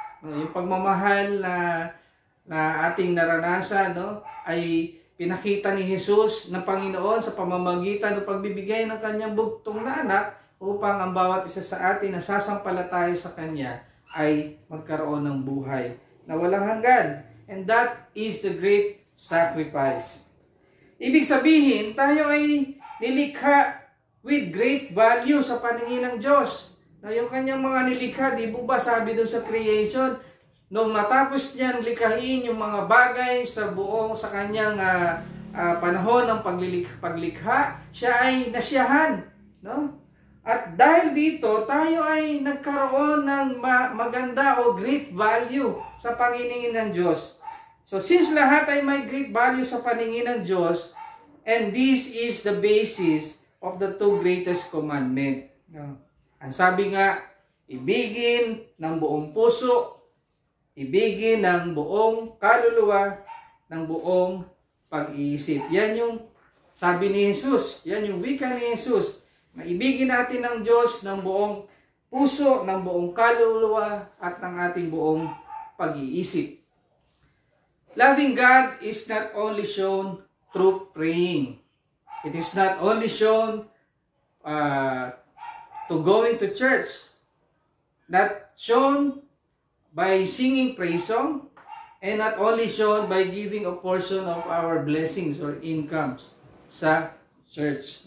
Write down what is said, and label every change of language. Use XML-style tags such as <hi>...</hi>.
<tl>Yung pagmamahal na ating naranasan, no, ay pinakita ni Jesus ng Panginoon sa pamamagitan ng pagbibigay ng kanyang bugtong na anak upang ang bawat isa sa atin na sasampalataya sa kanya ay magkaroon ng buhay na walang hanggan.</tl> <en>And that is the great sacrifice.</en> <tl>Ibig sabihin, tayo ay nilikha</tl> <en>with great value</en> <tl>sa paningin ng Diyos. Na yung kanyang mga nilikha, di ba sabi doon sa creation, nung matapos niyang likhain yung mga bagay sa kanyang panahon ng paglikha, siya ay nasiyahan. No? At dahil dito, tayo ay nagkaroon ng maganda o great value sa paningin ng Diyos.</tl> <en>So since</en> <tl>lahat ay may</tl> <en>great value</en> <tl>sa paningin ng Diyos,</tl> <en>and this is the basis of the two greatest commandment.</en> <tl>Ang sabi nga, ibigin ng buong puso, ibigin ng buong kaluluwa, ng buong pag-iisip. Yan yung sabi ni Jesus, yan yung wika ni Jesus, na ibigin natin ng Diyos ng buong puso, ng buong kaluluwa, at ng ating buong pag-iisip.</tl> <en>Loving God is not only shown through praying. It is not only shown to going to church, not shown by singing praise song, and not only shown by giving a portion of our blessings or incomes sa church.</en>